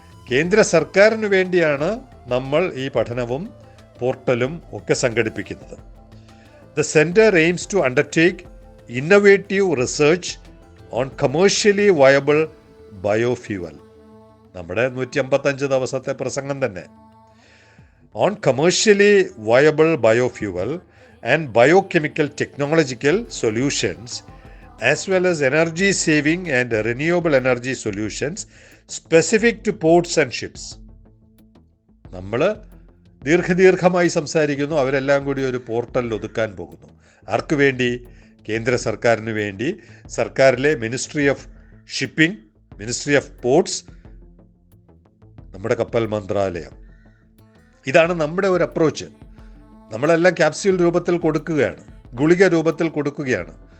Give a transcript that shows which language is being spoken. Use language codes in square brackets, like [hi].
[ml] കേന്ദ്ര സർക്കാരിന് വേണ്ടിയാണ് നമ്മൾ ഈ പഠനവും പോർട്ടലും ഒക്കെ സംഘടിപ്പിക്കുന്നത്. [en] The center aims to undertake innovative research on commercially viable biofuel. [ml] നമ്മുടെ 155 ദിവസത്തെ പ്രസംഗം തന്നെ. [en] On commercially viable biofuel and biochemical technological solutions, as well as energy saving and renewable energy solutions specific to ports and ships. [ml] നമ്മൾ ദീർഘമായി സംസാരിക്കുന്നു. അവരെല്ലാം കൂടി ഒരു പോർട്ടലിൽ ഒതുക്കാൻ പോകുന്നു. ആർക്ക് വേണ്ടി? കേന്ദ്ര സർക്കാരിന് വേണ്ടി. സർക്കാരിലെ ministry of shipping, ministry of ports, നമ്മുടെ കപ്പൽ മന്ത്രാലയം. ഇതാണ് നമ്മുടെ ഒരു അപ്രോച്ച്. നമ്മളെല്ലാം ക്യാപ്സ്യൂൾ രൂപത്തിൽ കൊടുക്കുകയാണ്, ഗുളിക രൂപത്തിൽ കൊടുക്കുകയാണ്.